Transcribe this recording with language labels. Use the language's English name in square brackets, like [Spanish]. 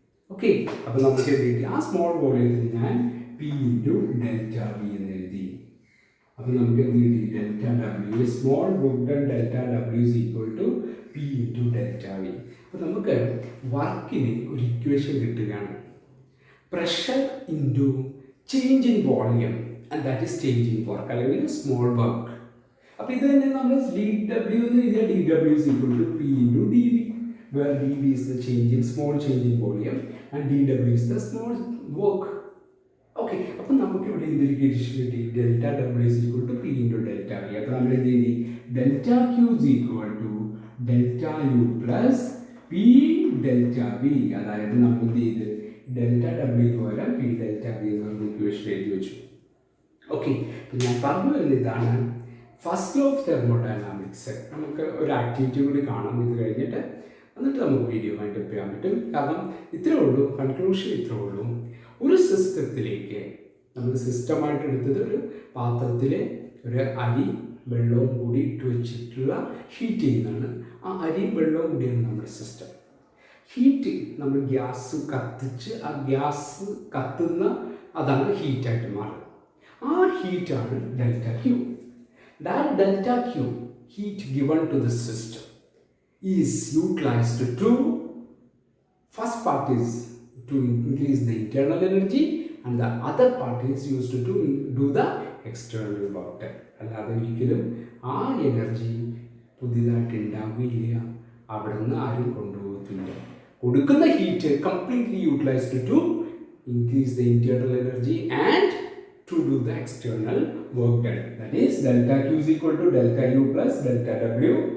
[Malayalam] Okay, അപ്പോൾ നമുക്ക് എന്ത് കിട്ടി? ആ സ്മോൾ വോളിയത്തിന് ഞാൻ പി ഇൻറ്റു ഡെൽറ്റ വി എന്ന് എഴുതി. അപ്പോൾ നമുക്ക് എന്ത് കിട്ടി? [English] Delta W, small work done delta W is equal to P into delta V. [Malayalam] അപ്പോൾ നമുക്ക് വർക്കിന് ഒരു ഇക്വേഷൻ കിട്ടുകയാണ്. [English] pressure into change in volume, and that is change in work [Malayalam] അല്ലെങ്കിൽ [English] small work. [Malayalam] അപ്പോൾ ഇത് തന്നെ നമ്മൾ [English] dW [Malayalam] എന്ന് എഴുതിയാൽ [English] dW is equal to P into dV, where dV is the change in small change in volume and dW is the small work. [Malayalam] Okay, അപ്പം നമുക്ക് ഇവിടെ എന്തൊരു ഇക്വേഷൻ കിട്ടി? [English] Delta W is equal to P into delta V. [Malayalam] അപ്പോൾ നമ്മൾ എന്ത് ചെയ്തി? [English] Delta Q is equal to delta U plus P delta V. [Malayalam] അതായത് നമ്മൾ എന്ത് ചെയ്ത് ഡെൽറ്റ ഡബ്ല്യു പകരം പി ഡെൽറ്റ വി എന്ന് പറഞ്ഞ ഇക്വേഷൻ എഴുതി വെച്ചു. ഓക്കെ, ഞാൻ പറഞ്ഞു വരുന്നത് ഇതാണ് ഫസ്റ്റ് ലോ ഓഫ് തെർമോഡൈനാമിക്സ്. നമുക്ക് ഒരു ആക്ടിവിറ്റി കൂടി കാണാം ഇത് കഴിഞ്ഞിട്ട്, എന്നിട്ട് നമുക്ക് വീഡിയോ വൈൻഡപ്പ് ചെയ്യാൻ പറ്റും. കാരണം ഇത്രേ ഉള്ളൂ, കൺക്ലൂഷൻ ഇത്രേ ഉള്ളൂ. ഒരു സിസ്റ്റത്തിലേക്ക് നമ്മൾ സിസ്റ്റമായിട്ട് എടുത്തത് ഒരു പാത്രത്തിൽ ഒരു അരി വെള്ളവും കൂടി ഇട്ട് വെച്ചിട്ടുള്ള ഹീറ്റ് ചെയ്യുന്നതാണ്. ആ അരിയും വെള്ളവും കൂടിയാണ് നമ്മുടെ സിസ്റ്റം. ഹീറ്റ് നമ്മൾ ഗ്യാസ് കത്തിച്ച് ആ ഗ്യാസ് കത്തുന്ന അതാണ് ഹീറ്റായിട്ട് മാറുന്നത്. ആ ഹീറ്റാണ് delta Q. [English] That delta Q heat given to the system is utilized to first part is to increase the internal energy and the other part is used to do the external work. [Malayalam] അല്ലാതെ ഒരിക്കലും ആ energy പുതിയതായിട്ട് ഉണ്ടാവുകയില്ല, അവിടെ നിന്ന് ആരും കൊണ്ടുപോകത്തില്ല. കൊടുക്കുന്ന [English] Heat completely utilized to increase the internal energy and to do the external work done. That is delta Q is equal to delta U plus delta W.